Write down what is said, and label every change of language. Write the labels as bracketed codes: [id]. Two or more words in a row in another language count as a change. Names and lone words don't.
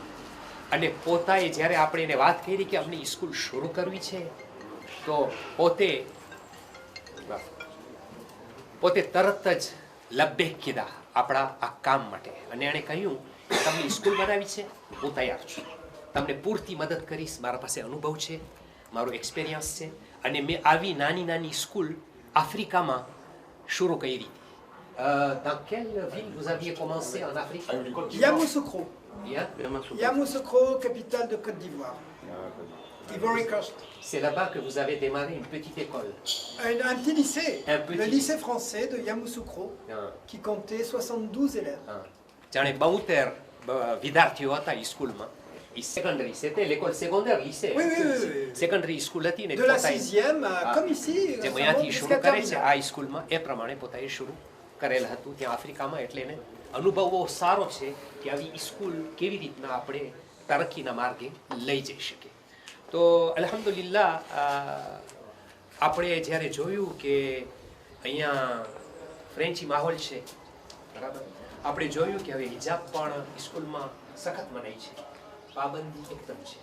[gu] અને પોતાએ જ્યારે આપણે એને વાત કરી કે અમને સ્કૂલ શરૂ કરવી છે તો પોતે તરત જ લબ્બેક કીધા આપણા આ કામ માટે. અને એણે કહ્યું કે તમને સ્કૂલ બનાવી છે, હું તૈયાર છું, તમને પૂરતી મદદ કરીશ, મારા પાસે અનુભવ છે, મારો એક્સપિરિયન્સ છે. અને મેં આવી નાની સ્કૂલ આફ્રિકામાં શરૂ કરી. [fr] Dans quelle ville vous aviez commencé en Afrique? Yamoussoukro. Bien. Yamoussoukro, capitale de Côte d'Ivoire. Ivory Coast. C'est là-bas que vous avez démarré une petite école. Un petit lycée. petit Le lycée français de Yamoussoukro, qui comptait 72 élèves. [gu] જાણે 72 વિદ્યાર્થીઓ હતા એ સ્કૂલમાં. [fr] Secondary, c'était l'école secondaire, lycée. Oui. [en] Secondary school [gu] હતી ને [fr] De la 6e, comme ici, [gu] જે [fr] ça [gu] અહીંયાથી [fr] monte [gu] શરૂ [fr] jusqu'à [gu] કરે છે [fr] terminale. [gu] આ સ્કૂલમાં એ પ્રમાણે પોતાએ શરૂ કરેલ હતું ત્યાં આફ્રિકામાં. એટલે એને અનુભવ બહુ સારો છે કે આવી સ્કૂલ કેવી રીતના આપણે તરક્કીના માર્ગે લઈ જઈ શકીએ. તો અલ્હમ્દુલિલ્લાહ આપણે જ્યારે જોયું કે અહીંયા ફ્રેન્ચી માહોલ છે, બરાબર, આપણે જોયું કે હવે હિજાબ પણ સ્કૂલમાં સખત મનાઈ છે, પાબંદી એકદમ છે.